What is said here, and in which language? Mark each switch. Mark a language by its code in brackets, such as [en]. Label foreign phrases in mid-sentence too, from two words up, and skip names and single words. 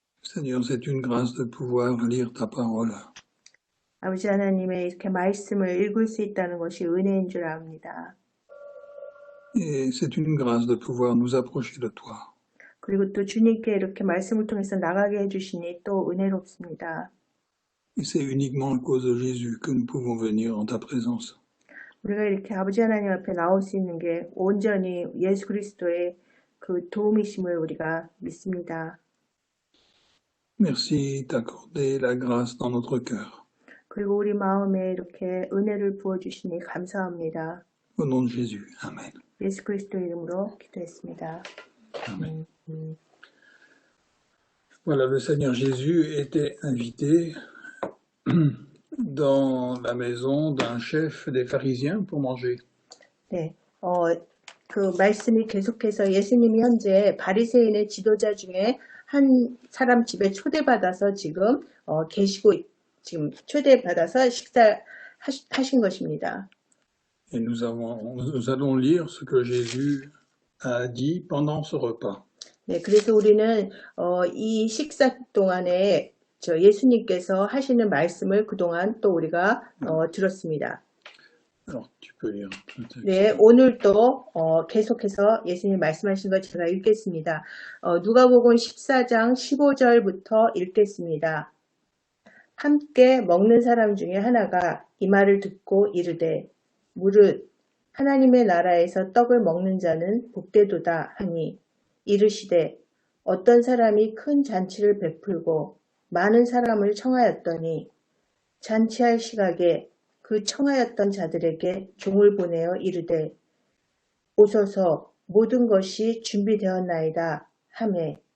[fr] Seigneur, c'est une grâce de pouvoir lire ta parole. [ko] 아버지 하나님의 이렇게 말씀을 읽을 수 있다는 것이 은혜인 줄 압니다. [fr] Et c'est une grâce de pouvoir nous approcher de toi. [ko] 그리고 또 주님께 이렇게 말씀을 통해서 나가게 해주시니 또 은혜롭습니다. [fr] Et c'est uniquement à cause de Jésus que nous pouvons venir en ta présence. [ko] 우리가 이렇게 아버지 하나님 앞에 나올 수 있는 게 온전히 예수 그리스도의 그 도움이심을 우리가 믿습니다. [fr] Merci d'accorder la grâce dans notre cœur. [ko] 그리고 우리 마음에 이렇게 은혜를 부어주시니 감사합니다. [fr] Au nom de Jésus. Amen. [ko] 예수 그리스도 이름으로 기도했습니다. Amen. [fr] Voilà, le Seigneur Jésus était invité dans la maison d'un chef des pharisiens pour manger. [ko] 네, 그 말씀이 계속해서 예수님이 현재 바리새인의 지도자 중에 한 사람 집에 초대받아서 지금 계시고 지금 초대받아서 식사하신 것입니다. [fr] Et nous allons lire ce que Jésus a dit pendant ce repas. [ko] 네, 그래서 우리는 이 식사 동안에 예수님께서 하시는 말씀을 그동안 또 우리가 들었습니다. [fr] Alors, tu peux lire. [ko] 네, 오늘도 계속해서 예수님 말씀하신 것 제가 읽겠습니다. 누가복음 14장 15절부터 읽겠습니다. 함께 먹는 사람 중에 하나가 이 말을 듣고 이르되 무릇 하나님의 나라에서 떡을 먹는 자는 복되도다 하니 이르시되 어떤 사람이 큰 잔치를 베풀고 많은 사람을 청하였더니 잔치할 시각에 그 청하였던 자들에게 종을 보내어 이르되 오소서 모든 것이 준비되었나이다 하매